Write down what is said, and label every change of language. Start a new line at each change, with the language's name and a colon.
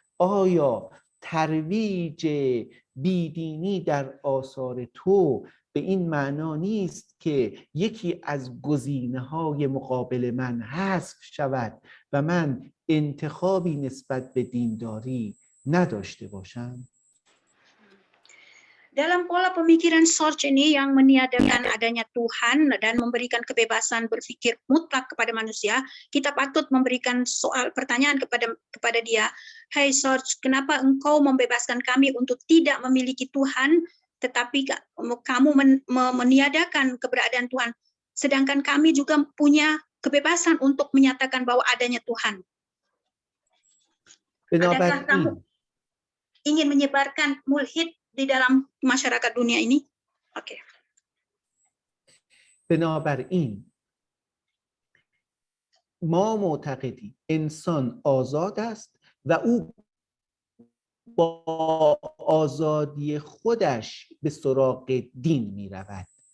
Persian: آیا ترویج بیدینی در آثار تو به این معنا نیست که یکی از گزینه‌های مقابل من حذف شود و من انتخابی نسبت به دینداری نداشته باشم؟
Indonesian: Dalam pola pemikiran Sort ini yang meniadakan adanya Tuhan dan memberikan kebebasan berpikir mutlak kepada manusia, kita patut memberikan pertanyaan kepada dia, "Hai Sort, kenapa engkau membebaskan kami untuk tidak memiliki Tuhan, tetapi kamu meniadakan keberadaan Tuhan, sedangkan kami juga punya kebebasan untuk menyatakan bahwa adanya Tuhan? Adakah kamu ingin menyebarkan mulhid di dalam masyarakat dunia ini?" Oke.
Persian: بنابراین ما معتقدیم انسان آزاد است و او با آزادی خودش به سراغ دین می رود.